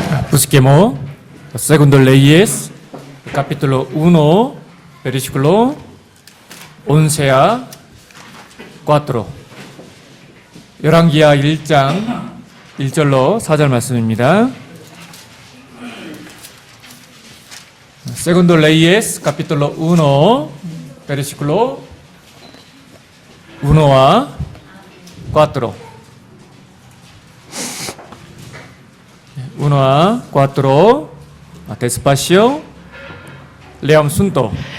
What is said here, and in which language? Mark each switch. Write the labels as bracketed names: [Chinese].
[Spanish] Busquemos Segundo Leyes, capítulo 1, versículo 11 a 4. [Korean] 열왕기하 1장 1절로 4절 말씀입니다. [Spanish] Segundo Leyes, capítulo 1, versículo 1 a 4. 1 a 4. Despacio. Leamos juntos.